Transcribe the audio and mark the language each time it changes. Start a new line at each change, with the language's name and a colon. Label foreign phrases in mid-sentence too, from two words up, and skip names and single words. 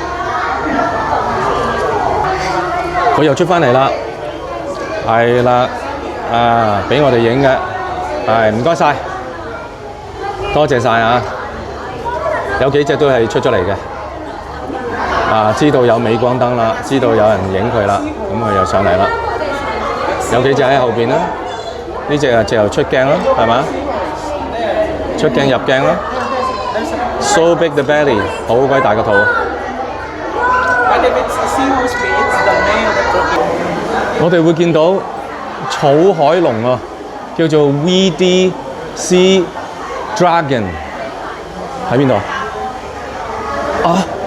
Cantonese: 佢又出返嚟啦，係啦，俾我哋影嘅，唔該晒，多謝晒啊！有幾隻都係出咗嚟嘅。知道有鎂光燈啦，知道有人影佢啦，咁佢又上嚟啦。有幾隻喺後邊啦，呢隻啊又出鏡啦，係嘛？出鏡入鏡啦 ，
English: so big the belly，
Cantonese: 好鬼大個肚。我哋會見到草海龍啊，叫做 VD Sea Dragon，喺邊度啊？